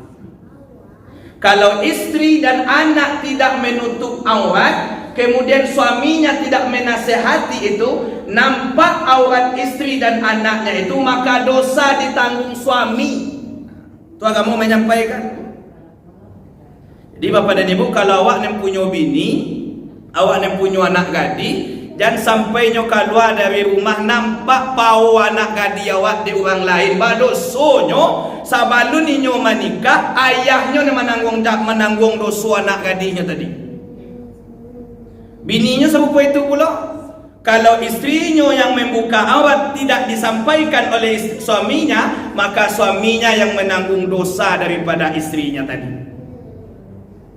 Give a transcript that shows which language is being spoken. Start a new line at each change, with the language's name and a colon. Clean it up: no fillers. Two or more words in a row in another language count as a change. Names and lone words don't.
Indonesian: Kalau istri dan anak tidak menutup aurat, kemudian suaminya tidak menasehati itu, nampak aurat istri dan anaknya itu, maka dosa ditanggung suami. Itu agama menyampaikan. Jadi Bapak dan Ibu, kalau awak yang punya bini, awak yang punya anak gadis, jangan sampai nyo keluar dari rumah nampak pau anak gadis awak di orang lain.
Minangkabau: Badosonyo sabalun nyo menikah, ayahnya menanggung dosa anak gadisnya tadi.
Indonesian: Bininya serupa itu pula. Kalau istrinya yang membuka aurat tidak disampaikan oleh suaminya, maka suaminya yang menanggung dosa daripada istrinya tadi.